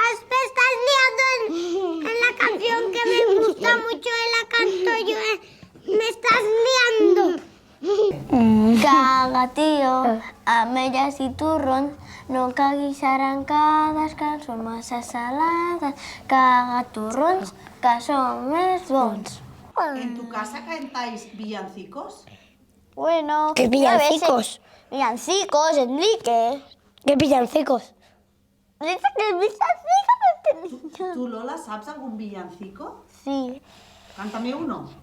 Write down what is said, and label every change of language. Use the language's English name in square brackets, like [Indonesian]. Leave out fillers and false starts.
[Spanish] Me estás liando en la canción que me gusta mucho y la canto yo. Me estás liando. [Catalan] Caga, tio, ametlles i torrons, no caguis arrencades, que són massa salades. Caga torrons, que són més bons. [Spanish] ¿En tu casa cantáis villancicos? Bueno, ¿Qué villancicos? Villancicos, Enrique. ¿Qué villancicos? Dice que villancicos. ¿Tú, Lola, sabes algún villancico? Sí. Cántame uno.